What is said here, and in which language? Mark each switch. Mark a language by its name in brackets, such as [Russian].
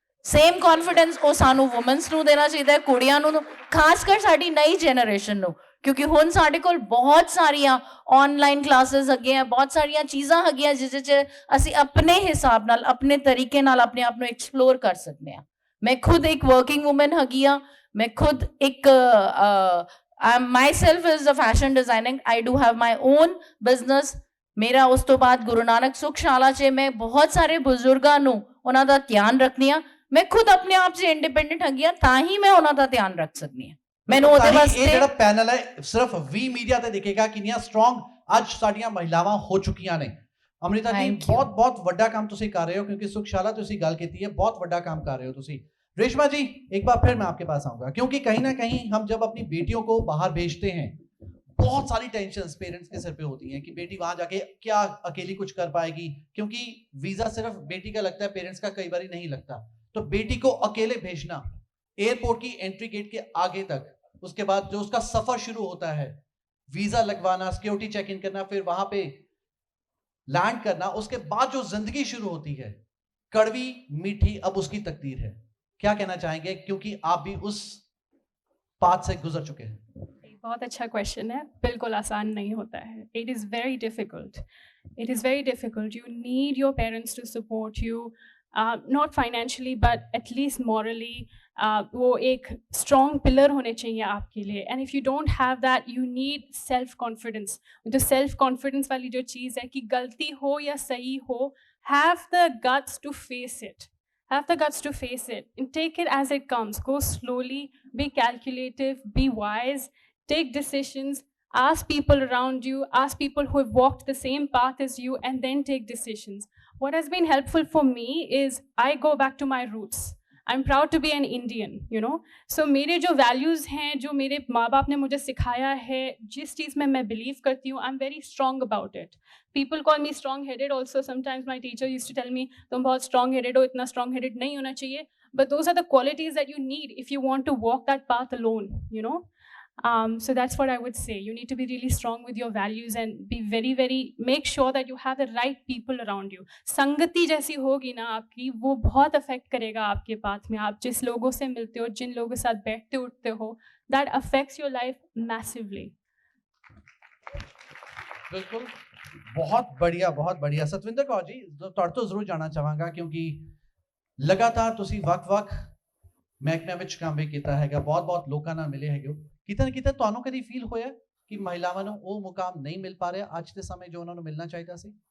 [Punjabi] Same confidence ਉਹ ਸਾਨੂੰ women's ਨੂੰ ਦੇਣਾ ਚਾਹੀਦਾ ਹੈ, ਕੁੜੀਆਂ ਨੂੰ, ਖਾਸ ਕਰ ਸਾਡੀ ਨਈ ਜਨਰੇਸ਼ਨ ਨੂੰ, ਕਿਉਂਕਿ ਹੁਣ ਸਾਡੇ ਕੋਲ ਬਹੁਤ ਸਾਰੀਆਂ ਆਨਲਾਈਨ ਕਲਾਸਿਸ ਹੈਗੀਆਂ, ਬਹੁਤ ਸਾਰੀਆਂ ਚੀਜ਼ਾਂ ਹੈਗੀਆਂ ਜਿਸ 'ਚ ਅਸੀਂ ਆਪਣੇ ਹਿਸਾਬ ਨਾਲ, ਆਪਣੇ ਤਰੀਕੇ ਨਾਲ ਆਪਣੇ ਆਪ ਨੂੰ ਐਕਸਪਲੋਰ ਕਰ ਸਕਦੇ ਹਾਂ। मैं खुद एक वर्किंग वुमन हैगी आ, [English] मैं खुद एक myself is a fashion designing, I do have my own business. [Punjabi] मेरा उस तो बाद गुरु नानक सुखशाला च मैं बहुत सारे बुजुर्गां ਨੂੰ ਉਹਨਾਂ ਦਾ ਧਿਆਨ ਰੱਖਨੀ ਆ। ਮੈਂ ਖੁਦ ਆਪਣੇ ਆਪ 'ਚ ਇੰਡੀਪੈਂਡੈਂਟ ਹੈਗੀ ਆ, ਤਾਂ ਹੀ ਮੈਂ ਉਹਨਾਂ ਦਾ ਧਿਆਨ ਰੱਖ ਸਕਦੀ ਆ। ਮੈਨੂੰ ਉਹਦੇ ਇਹ ਵਾਸਤੇ ਜਿਹੜਾ ਪੈਨਲ ਹੈ ਸਿਰਫ ਵੀ ਮੀਡੀਆ ਤੇ ਦਿਖੇਗਾ ਕਿੰਨੀਆਂ ਸਟਰੋਂਗ ਅੱਜ ਸਾਡੀਆਂ ਮਹਿਲਾਵਾਂ ਹੋ ਚੁੱਕੀਆਂ ਨੇ। ਅਮ੍ਰਿਤਾ ਜੀ [English] Thank you. [Punjabi] ਬਹੁਤ ਵੱਡਾ ਕੰਮ ਤੁਸੀਂ ਕਰ ਰਹੇ ਹੋ, क्योंकि सुखशाला ਤੁਸੀਂ ਗੱਲ ਕੀਤੀ ਹੈ, बहुत ਵੱਡਾ [Hindi] काम कर रहे हो [Punjabi] ਤੁਸੀਂ। [Hindi] रेशमा जी एक बार फिर मैं आपके पास आऊंगा, क्योंकि कहीं ना कहीं हम जब अपनी बेटियों को बाहर भेजते हैं बहुत सारी टेंशन्स पेरेंट्स के सिर पे होती हैं कि बेटी वहां जाके क्या अकेली कुछ कर पाएगी, क्योंकि वीजा सिर्फ बेटी का लगता है, पेरेंट्स का कई बार नहीं लगता। तो बेटी को अकेले भेजना एयरपोर्ट की एंट्री गेट के आगे तक, उसके बाद जो उसका सफर शुरू होता है, वीजा लगवाना, सिक्योरिटी चेक इन करना, फिर वहां पे लैंड करना, उसके बाद जो जिंदगी शुरू होती है कड़वी मीठी, अब उसकी तकदीर है। क्या कहना चाहेंगे, क्योंकि आप भी उस पाथ से गुजर चुके हैं? बहुत अच्छा क्वेश्चन है। बिल्कुल आसान नहीं होता है। [English] It is very difficult. It is very difficult. You need your parents to support you, not financially but at least morally. [Hindi] वो एक स्ट्रॉन्ग पिलर होने चाहिए आपके लिए। [English] And if you don't have that, you need self confidence. [Hindi] जो self confidence वाली जो चीज़ है कि गलती हो या सही हो, [English] Have the guts to face it. Have the guts to face it and take it as it comes. Go slowly, be calculative, be wise, take decisions, ask people around you, ask people who have walked the same path as you, and then take decisions. What has been helpful for me is I go back to my roots. I'm proud to be an Indian, you know. So मेरे जो values हैं, जो मेरे माँ बाप ने मुझे सिखाया है, जिस चीज़ में मैं believe करती हूँ, I'm very strong about it. People call me strong-headed also. Sometimes my teacher used to tell me, [Hindi] तुम बहुत strong-headed हो, इतना strong-headed नहीं होना चाहिए. [English] But those are the qualities that you need if you want to walk that path alone, you know. So that's what I would say. You need to be really strong with your values and be very, make sure that you have the right people around you. [Hindi] संगति जैसी होगी ना आपकी, वो बहुत affect करेगा आपके path में। आप जिस लोगों से मिलते हो, जिन लोगों के साथ बैठते उठते हो, [English] that affects your life massively. [Hindi] बिल्कुल, बहुत बढ़िया। [Punjabi] सतविंदर कौर जी, ਤੁਹਾਡੇ ਤੋਂ ਜ਼ਰੂਰ ਜਾਣਨਾ ਚਾਹਾਂਗਾ, क्योंकि ਲਗਾਤਾਰ ਤੁਸੀਂ ਵੱਖ-ਵੱਖ ਮਹਿਕਮਿਆਂ ਵਿੱਚ ਕੰਮ ਵੀ ਕੀਤਾ ਹੈਗਾ, ਬਹੁਤ ਲੋਕਾਂ ਨਾਲ ਮਿਲੇ ਹੈਗੇ ਹੋ। ਕਿਤੇ ਨਾ ਕਿਤੇ ਤੁਹਾਨੂੰ ਕਦੀ ਫੀਲ ਹੋਇਆ ਕਿ ਮਹਿਲਾਵਾਂ ਨੂੰ ਉਹ ਮੁਕਾਮ ਨਹੀਂ ਮਿਲ ਪਾ ਰਿਹਾ ਅੱਜ ਦੇ ਸਮੇਂ ਜੋ ਉਹਨਾਂ ਨੂੰ ਮਿਲਣਾ ਚਾਹੀਦਾ ਸੀ?